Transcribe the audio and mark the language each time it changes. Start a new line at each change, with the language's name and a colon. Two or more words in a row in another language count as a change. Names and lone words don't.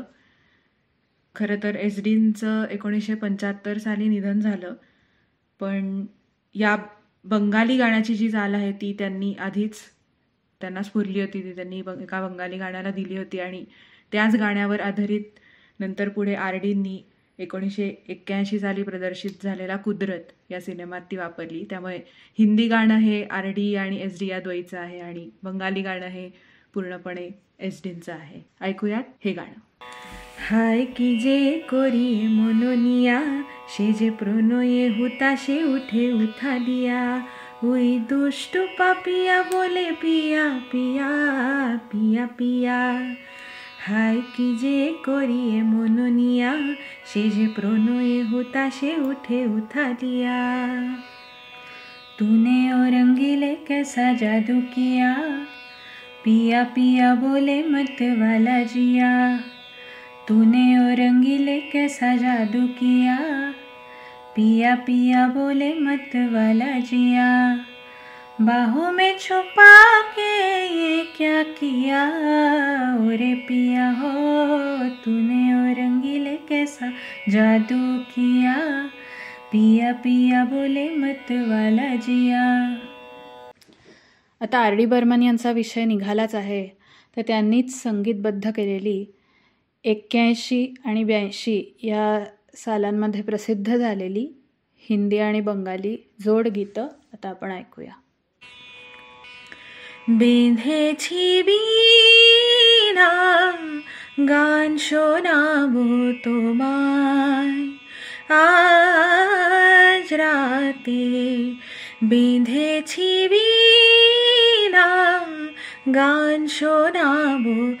Marathi: खरं तर एसडींचं 1975 साली निधन झालं, पण या बंगाली गाण्याची जी चाल आहे ती त्यांनी आधीच त्यांना स्फुरली होती, ती त्यांनी एका बंगाली गाण्याला दिली होती आणि त्याच गाण्यावर आधारित नंतर पुढे RDंनी 1981 साली प्रदर्शित झालेला कुदरत या सिनेमात ती वापरली. त्यामुळे हिंदी गाणं हे RD आणि SD या द्वयीचं आहे आणि बंगाली गाणं हे पूर्णपणे एसडींचं आहे. ऐकूयात हे गाणं.
Bangla: হায় কি যে করিয়ে মনোনিয়া সে যে প্রণয়ে হুতাশে উঠে উথালিয়া ওই দুষ্টু পাপিয়া বলে পিয়া পিয়া পিয়া পিয়া হায় কি যে করিয়ে মনোনিয়া সে যে প্রণয়ে হুতাশে উঠে উথালিয়া
Hindi: तूने ओ रंगीले कैसा जादू किया पिया पिया बोले मत वाला जिया तूने ओ रंगीले कैसा जादू किया पिया पिया बोले मत वाला जिया बाहों में छुपा के ये क्या किया ओरे पिया हो तूने ओ रंगीले कैसा जादू किया पिया पिया बोले मत वाला जिया.
Marathi: आता RD बर्मन यांचा विषय निघालाच आहे, तर त्यांनीच संगीतबद्ध केलेली 81 आणि 82 या सालांमध्ये प्रसिद्ध झालेली हिंदी आणि बंगाली जोड गीतं आता आपण ऐकूया.
Bangla: বেঁধেছি বীণা গান শোনাবো তোমায় আজ রাতে বেঁধেছি বীণা গান শোনাবো